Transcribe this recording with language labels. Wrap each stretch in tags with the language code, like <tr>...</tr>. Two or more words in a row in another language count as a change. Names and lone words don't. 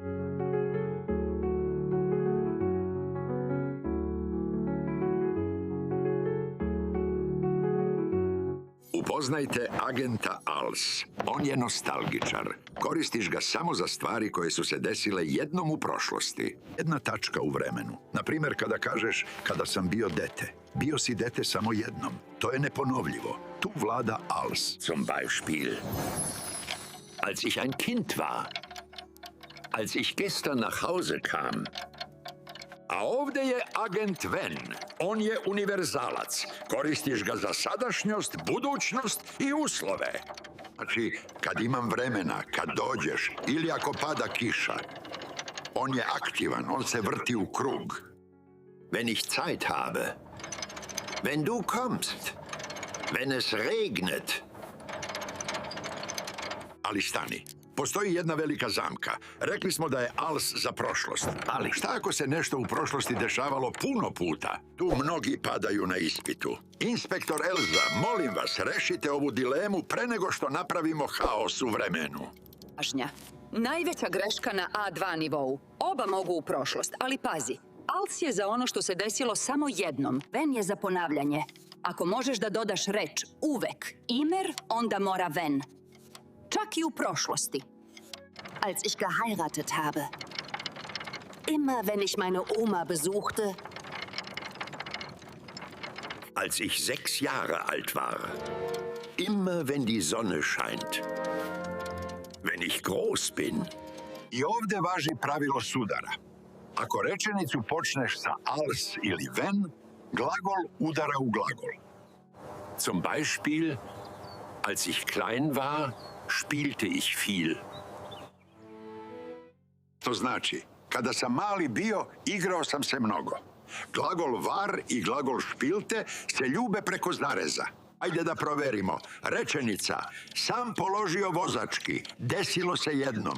<sr>Upoznajte agenta Als. On je nostalgičar. Koristiš ga samo za stvari koje su se desile jednom u prošlosti. Jedna tačka u vremenu. Na primjer, kada kažeš kada sam bio dete. Bio si dete samo jednom. To je neponovljivo. Tu vlada Als.</sr> <de>Zum Beispiel, als ich ein Kind war, als ich gestern nach Hause kam.</de> <sr>A ovdje je agent Ven. On je univerzalac. Koristiš ga za sadašnjost, budućnost i uslove. Znači, kad imam vremena, kad dođeš ili ako pada kiša. On je aktivan, on se vrti u krug.</sr> <de>Wenn ich Zeit habe, wenn du kommst, wenn es regnet.</de> <sr>Ali stani. Postoji jedna velika zamka. Rekli smo da je Als za prošlost. Ali šta ako se nešto u prošlosti dešavalo puno puta? Tu mnogi padaju na ispitu. Inspektor Elza, molim vas, rešite ovu dilemu pre nego što napravimo haos u vremenu. Pažnja. Najveća greška na A2 nivou. Oba mogu u prošlost, ali pazi. Als je za ono što se desilo samo jednom. Ven je za ponavljanje. Ako možeš da dodaš reč uvek immer, onda mora ven. Čak i u prošlosti.</sr> <de>Als ich geheiratet habe. Immer wenn ich meine Oma besuchte. Als ich 6 Jahre alt war. Immer wenn die Sonne scheint. Wenn ich groß bin.</de> <sr>I ovdje važi pravilo sudara. Ako rečenicu počneš sa als ili ven, glagol udara u glagol.</sr> <de>Zum Beispiel, als ich klein war, spielte ich viel.</de> <sr>To znači, kada sam mali bio, igrao sam se mnogo. Glagol var i glagol špilte se ljube preko zareza. Ajde da proverimo. Rečenica, sam položio vozački, desilo se jednom.</sr>